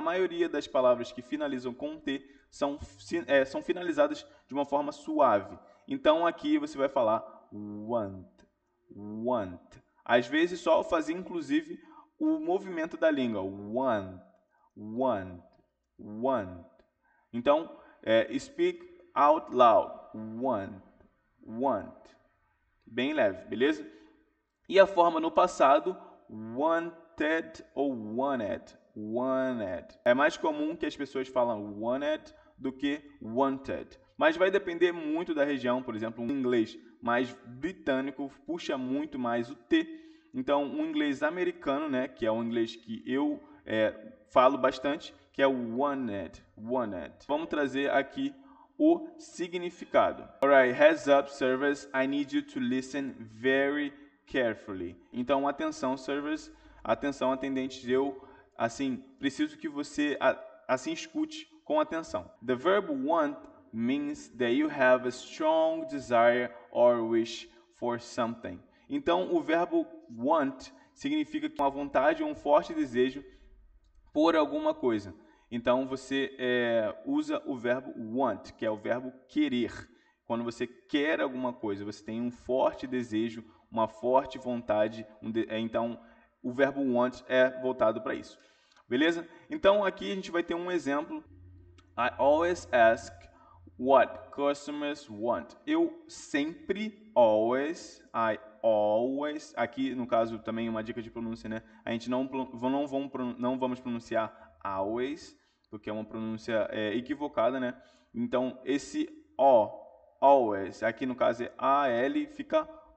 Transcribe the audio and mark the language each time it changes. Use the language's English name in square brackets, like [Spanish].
[Portuguese] A maioria das palavras que finalizam com T são finalizadas de uma forma suave. Então aqui você vai falar want, want. Às vezes só fazer inclusive o movimento da língua, want, want, want. [English] Então, speak out loud, want, want. [Portuguese] Bem leve, beleza? E a forma no passado, wanted ou wanted. Wanted. É mais comum que as pessoas falam wanted do que wanted. Mas vai depender muito da região. Por exemplo, um inglês mais britânico puxa muito mais o T. Então, um inglês americano, né, que é um inglês que eu falo bastante, que é o wanted. Wanted. Vamos trazer aqui o significado. [English] Alright, heads up, servers. I need you to listen very carefully. [Portuguese] Então, atenção, servers, atenção, atendentes, eu, assim, preciso que você, assim, escute com atenção. [English] The verb want means that you have a strong desire or wish for something. [Portuguese] Então, o verbo want significa uma vontade ou um forte desejo por alguma coisa. Então, você usa o verbo want, que é o verbo querer. Quando você quer alguma coisa, você tem um forte desejo, uma forte vontade, então o verbo want é voltado para isso. Beleza? Então aqui a gente vai ter um exemplo. [English] I always ask what customers want. [Portuguese] Eu sempre, always, [English] I always, [Portuguese] aqui no caso também uma dica de pronúncia, né? A gente não vamos pronunciar always, porque é uma pronúncia equivocada, né? Então esse O, always, aqui no caso é AL, fica